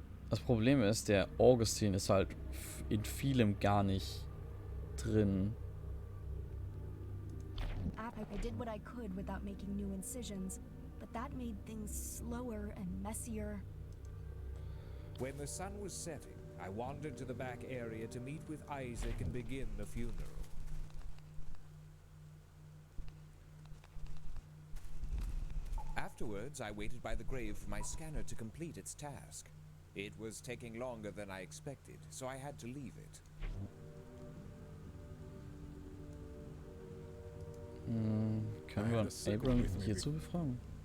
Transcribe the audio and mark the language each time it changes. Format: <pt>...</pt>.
<de>Das Problem ist, der Augustin ist halt in vielem gar nicht drin.</de> <en>I did what I could without making new incisions, but that made things slower and messier. When the sun was setting, I wandered to the back area to meet with Isaac and begin the funeral. Afterwards, I waited by the grave for my scanner to complete its task. It was taking longer than I expected, so I had to leave it.</en> <de>Können wir Abram hierzu befragen?</de>